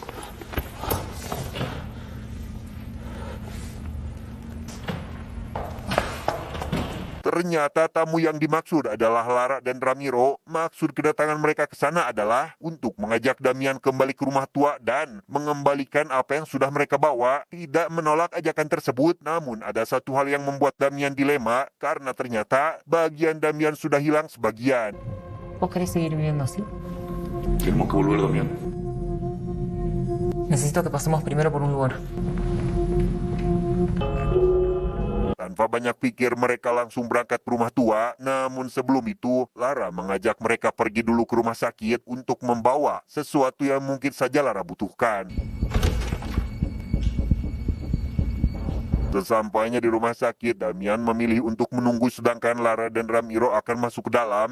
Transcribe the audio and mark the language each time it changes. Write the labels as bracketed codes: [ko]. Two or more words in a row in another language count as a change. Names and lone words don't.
[id] Ternyata tamu yang dimaksud adalah Lara dan Ramiro. Maksud kedatangan mereka ke sana adalah untuk mengajak Damian kembali ke rumah tua dan mengembalikan apa yang sudah mereka bawa. Tidak menolak ajakan tersebut, namun ada satu hal yang membuat Damian dilema karena ternyata bagian Damian sudah hilang sebagian. [es] ¿Vos querés seguir viviendo así? Tenemos que volver, Damián. Necesito que pasemos primero por un lugar. [id] Tanpa banyak pikir mereka langsung berangkat ke rumah tua. Namun sebelum itu, Lara mengajak mereka pergi dulu ke rumah sakit untuk membawa sesuatu yang mungkin saja Lara butuhkan. Sesampainya di rumah sakit, Damian memilih untuk menunggu sedangkan Lara dan Ramiro akan masuk ke dalam.